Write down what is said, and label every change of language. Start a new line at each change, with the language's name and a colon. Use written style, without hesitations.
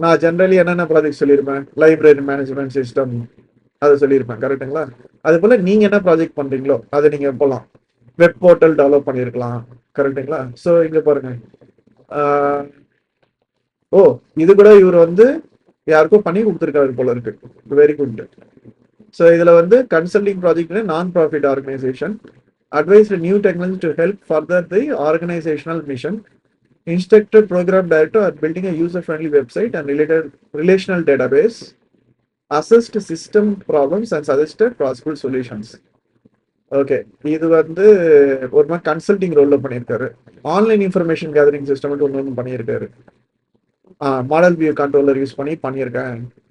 Tamil: நான் ஜென்ரலி என்னென்ன ப்ராஜெக்ட் சொல்லியிருப்பேன்? லைப்ரரி மேனேஜ்மெண்ட் சிஸ்டம் அதை சொல்லியிருப்பேன், கரெக்டுங்களா? அது போல நீங்க என்ன ப்ராஜெக்ட் பண்றீங்களோ அதை நீங்க போலாம். வெப் போர்ட்டல் டெவலப் பண்ணியிருக்கலாம், கரெக்டுங்களா? ஸோ இங்க பாருங்க, ஓ இது கூட இவர் வந்து யாருக்கும் பண்ணி கொடுத்துருக்காரு போல இருக்கு. Very good. ஸோ இதுல வந்து
English: Consulting project, non profit organization, advised new technology to help further the organizational mission, instructed program director at building a user-friendly website and related relational database, assessed system problems and suggested possible solutions.
Tamil: Okay, இது வந்து ஒரு மாதிரி consulting ரோல்ல பண்ணியிருக்காரு. Online information gathering system ஒன்று பண்ணியிருக்காரு. Model view controller use பண்ணி பண்ணியிருக்கேன்.